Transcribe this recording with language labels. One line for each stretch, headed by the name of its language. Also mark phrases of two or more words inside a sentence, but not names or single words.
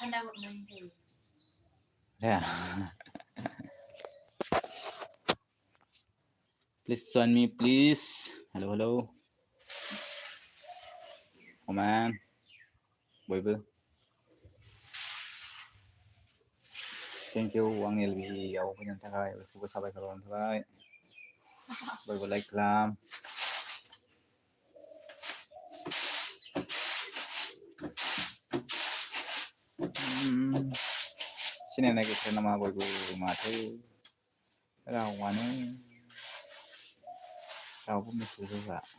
English: Yeah. Please join me, please. Hello. Oh man. बयबो. Thank you
Bodo: Wang LV आव फैनायनि थाखाय बयखौबो साबायखर बावनाय थाबाय. बयबो लाइक खालाम. सिनाय नागिरथार नामा बयबो माथो रावबो मेसेज होआ.